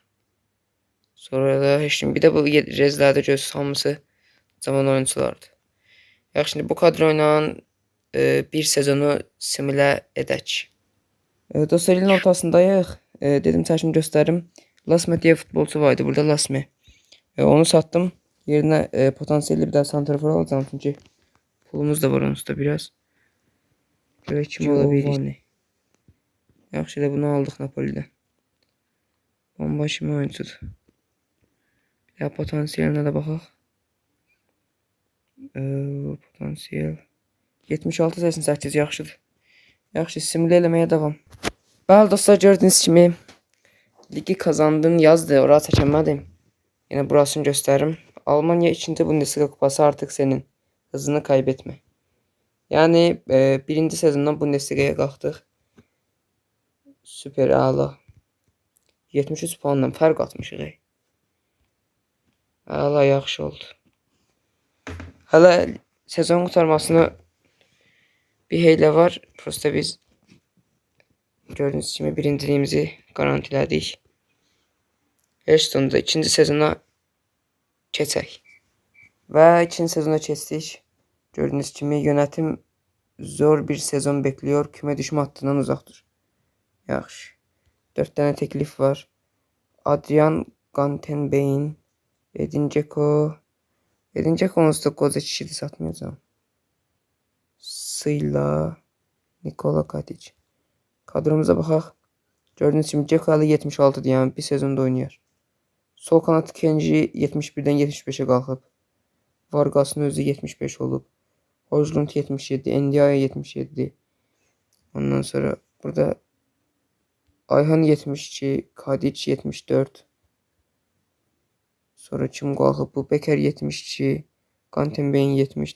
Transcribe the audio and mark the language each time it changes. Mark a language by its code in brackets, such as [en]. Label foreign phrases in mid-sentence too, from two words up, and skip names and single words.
[az] Sonra da heç kim. Bir də bu rezlərdə göz hamısı zaman oyunculardı. Yaxşı, şimdi bu kadro ilə bir sezonu simülə edək. Dostlar, ilin ortasındayıq. Dedim çəkim göstərim. Lasme diye futbolcu vardı burada, Lasme. Onu sattım. [tr] Yerine potansiyelli bir daha santrafor alacağım çünkü pulumuz da var onsuzda biraz. Böyle kim olabilir? [az] Yaxşı da bunu aldık Napoli'den. Bomba kimi oyuncudur. Ya potansiyeline de baxaq. Potansiyel 76-88 yaxşıdır. Yaxşı, simülə eləməyə davam. Bəli dostlar, [tr] gördüğünüz kimi ligi kazandın yazdı. Oraya çəkəmədim. Yine burasını gösteririm. Almanya 2. Bundesliga kupası artık senin. Hızını kaybetme. [az] Yani birinci sezondan Bundesliga'ya qalxdıq. Süper ala. 73 puanla fərq atmışıq. Ala yaxşı oldu. Hələ sezon qurtarmasına bir heylə var. Prosta biz gördüğünüz kimi birinciliğimizi garantilədik. Her sonunda ikinci sezona keçək. Və ikinci sezona keçdik. [tr] Gördüğünüz kimi yönetim zor bir sezon bekliyor. Küme düşme hattından uzaktır. [az] Yaxşı. 4 tane teklif var. [tr] Adrian Gantenbein, Edin Dzeko. [az] Edin Dzeko onsuz da koca kişiydi, satmayacağım. [tr] Sıyla, Nikola Katic. [az] Kadromuza baxaq. [tr] Gördüğünüz kimi Dzeko 76 yani bir sezonda oynuyor. [az] Sol kanat Kenji 71'den 75'e qalxıb. Vargas'ın özü 75 olub. Hojlund 77, Ndiaye 77. Ondan sonra burada Ayhan 72, Kadic 74. Sonra kim qalxıb? Bu Beker 72, Gantenbein 70.